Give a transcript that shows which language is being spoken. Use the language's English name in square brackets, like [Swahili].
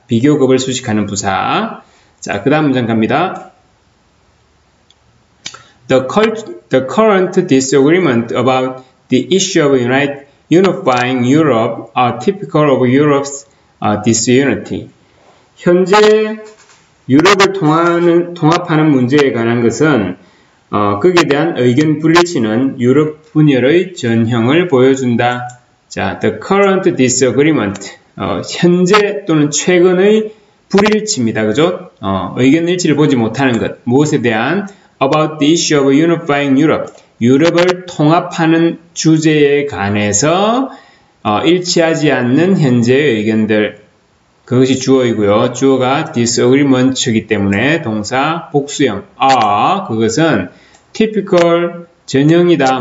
[Korean] 비교급을 수식하는 부사. 자, 그 다음 문장 갑니다. [English] The current disagreement about the issue of unifying Europe are typical of Europe's disunity. [Korean] 현재 유럽을 통합하는 문제에 관한 것은 거기에 대한 의견 불일치는 유럽 분열의 전형을 보여준다. [English] 자, the current disagreement. [Korean] 현재 또는 최근의 불일치입니다. 그죠? 의견 일치를 보지 못하는 것. 무엇에 대한? [English] About the issue of unifying Europe. [Korean] 유럽을 통합하는 주제에 관해서 일치하지 않는 현재의 의견들. 그것이 주어이고요. 주어가 disagreement이기 때문에 동사 복수형. 그것은 typical 전형이다.